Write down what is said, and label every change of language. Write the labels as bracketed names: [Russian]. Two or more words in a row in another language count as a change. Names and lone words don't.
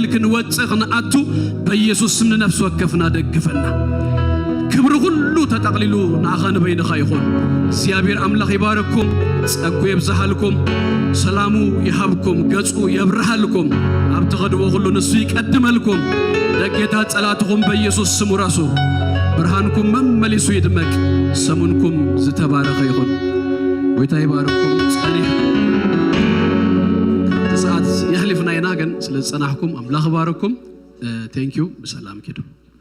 [Tigrinya] ክንወጽእ ክንአቱ በኢየሱስ ስም ነፍስ ወከፍና ደግፈና ክብር ሁሉ ተጠቅልሉ ናኸን በይንኻ ይኹን እግዚአብሔር አምላክ ይባረኩም ጸጉ ይብዛሃልኩም ሰላሙ ይሃብኩም ገጹ ይብርሃልኩም ኣብ ተኸድቦ ሁሉ ንሱ ይቀድመልኩም ደጌታ ጸላትኩም በኢየሱስ ስም ራሱ ብርሃንኩም መመሊሱ ይድመቅ ሰሙንኩም ዝተባረከ ይኹን ወይታ ይባረኩም ጸኒህ ሰዓት ያህልፍና ይናገን ስለ ጸናህኩም አምላክ ባረኩም [English] thank you [Tigrinya] በሰላም ኪዱ